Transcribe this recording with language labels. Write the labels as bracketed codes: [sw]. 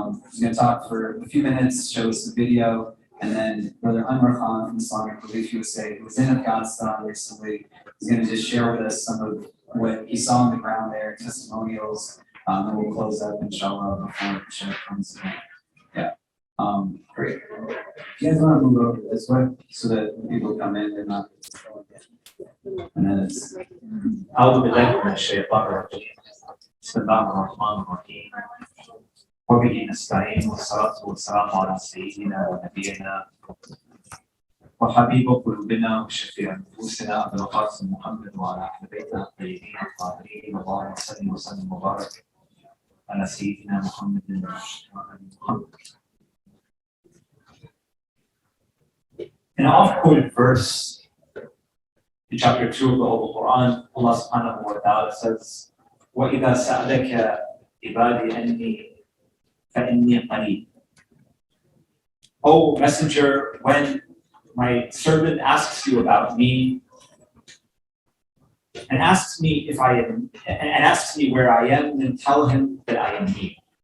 [en] She's going to talk for a few minutes, show us the video, and then Brother Anwar Khan from Islamic Relief USA, who was in Afghanistan recently, is going to just share with us some of what he saw on the ground there, testimonials, and we'll close up, inshallah, before the Sheikh comes in. Yeah. Great. You guys want to move over this way so that when people come in, they're not. And then it's. [ar] أعوذ بالله من الشيطان الرجيم. بسم الله الرحمن الرحيم. وبه نستعين والصلاة والسلام على سيدنا ونبينا وحبيب قلوبنا وشفيع نفوسنا أبي القاسم محمد وعلى أهل بيته الطيبين الطاهرين اللهم صل وسلم وبارك على سيدنا محمد وعلى محمد. [en] In an oft-quoted verse in chapter 2 of the Holy Quran, Allah subhanahu wa ta'ala says, [ar] وَإِذَا سَأَلَكَ عِبَادِي أَنِّي فَإِنِّي قَرِيبٌ. [en] O Messenger, when my servant asks you about me and asks me if I am, and asks me where I am, then tell him that I am he.